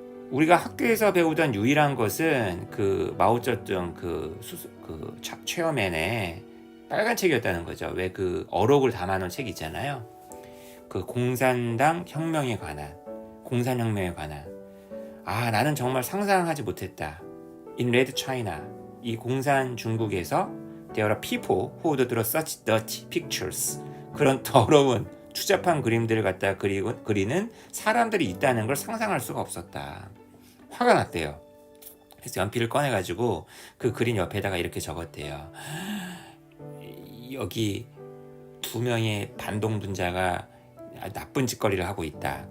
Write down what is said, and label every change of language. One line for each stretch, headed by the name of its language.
Korean: 우리가 학교에서 배우던 유일한 것은 그 마오쩌둥 그 체어맨의 빨간 책이었다는 거죠. 왜 그 어록을 담아놓은 책 있잖아요. 그 공산당 혁명에 관한, 공산혁명에 관한. 나는 정말 상상하지 못했다.
English: In Red China,
Korean: 이 공산 중국에서
English: there are people who would draw such dirty pictures.
Korean: 그런 더러운 추잡한 그림들을 갖다 그리는 사람들이 있다는 걸 상상할 수가 없었다. 화가 났대요. 그래서 연필을 꺼내가지고 그 그림 옆에다가 이렇게 적었대요. 여기 2명의 반동분자가 나쁜 짓거리를 하고 있다.